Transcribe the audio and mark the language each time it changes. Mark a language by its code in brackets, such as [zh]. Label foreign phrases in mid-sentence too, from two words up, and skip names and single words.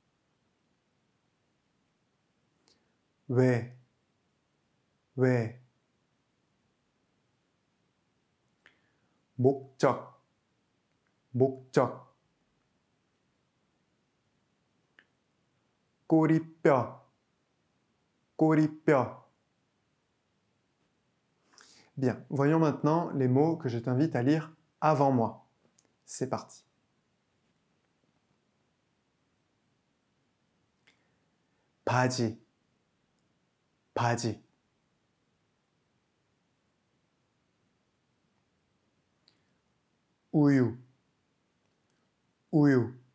[ko] 왜, 왜. 목적, 목적. 꼬리뼈, 꼬리뼈. [fr] Bien, voyons maintenant les mots que je t'invite à lire avant moi. C'est parti. [ko] 바지, 바지. 우유, 우유.